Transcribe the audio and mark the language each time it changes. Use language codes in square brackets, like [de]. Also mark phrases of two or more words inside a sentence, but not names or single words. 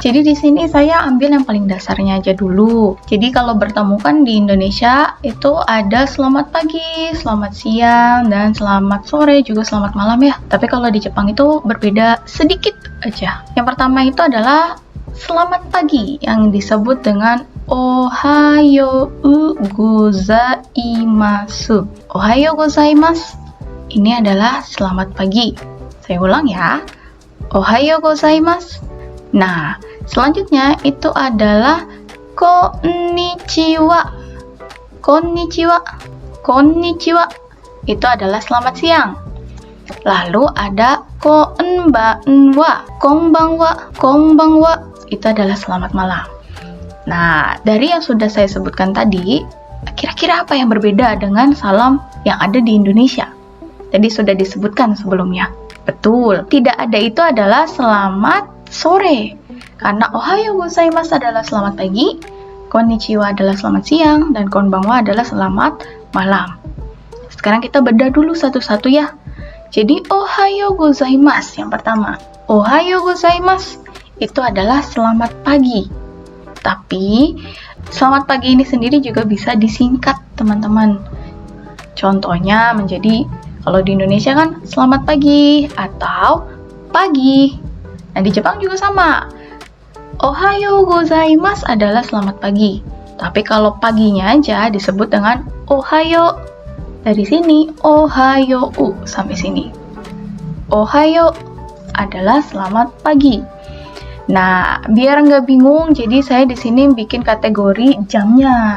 [id] Jadi di sini saya ambil yang paling dasarnya aja dulu. Jadi kalau bertemu kan di Indonesia itu ada selamat pagi, selamat siang, dan selamat sore, juga selamat malam ya. Tapi kalau di Jepang itu berbeda sedikit aja. Yang pertama itu adalah selamat pagi yang disebut dengan [ja] おはようございます. おはようございます. [id] Ini adalah selamat pagi. Saya ulang ya. [ja] おはようございます. [id] Nah, selanjutnya itu adalah konnichiwa. [ja] こんにちは。こんにちは. [id] Itu adalah selamat siang. Lalu ada konbanwa. [ja] こんばんは。こんばんは. [id] Itu adalah selamat malam. Nah, dari yang sudah saya sebutkan tadi, kira-kira apa yang berbeda dengan salam yang ada di Indonesia? Tadi sudah disebutkan sebelumnya. Betul, tidak ada itu adalah selamat sore. Karena [ja] おはようございます [id] adalah selamat pagi, konnichiwa adalah selamat siang, dan konbanwa adalah selamat malam. Sekarang kita bedah dulu satu-satu ya. Jadi [ja] おはようございます [id] yang pertama. [ja] おはようございます [id] itu adalah selamat pagi. Tapi selamat pagi ini sendiri juga bisa disingkat, teman-teman. Contohnya menjadi kalau di Indonesia kan selamat pagi atau pagi. Nah, di Jepang juga sama. [ja] おはようございます [id] adalah selamat pagi. Tapi kalau paginya aja disebut dengan ohayo. Dari sini ohayou sampai sini. Ohayou adalah selamat pagi. Nah, biar nggak bingung, jadi saya di sini bikin kategori jamnya.